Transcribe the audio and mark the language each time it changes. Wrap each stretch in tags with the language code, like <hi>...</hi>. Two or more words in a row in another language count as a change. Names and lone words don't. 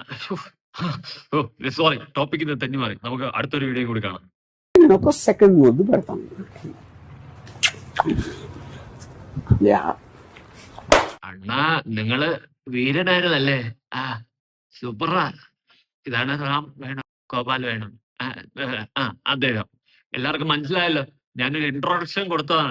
<ml>ഓ സോറി, ടോപ്പിക് ഇത് തെന്നി മാറി. നമുക്ക് അടുത്തൊരു വീഡിയോ കൂടി കാണാം.</ml> <te>ఒక సెకండ్ ముందు పెడతాం.</te> <ml>അണ്ണാ നിങ്ങള് വീരനായിരുന്നല്ലേ? ആ സൂപ്പറാ. ഇതാണ് റാം വേണം, ഗോപാൽ വേണം. അദ്ദേഹം എല്ലാവർക്കും മനസ്സിലായല്ലോ. ഞാനൊരു ഇൻട്രോഡക്ഷൻ കൊടുത്തതാണ്.</ml>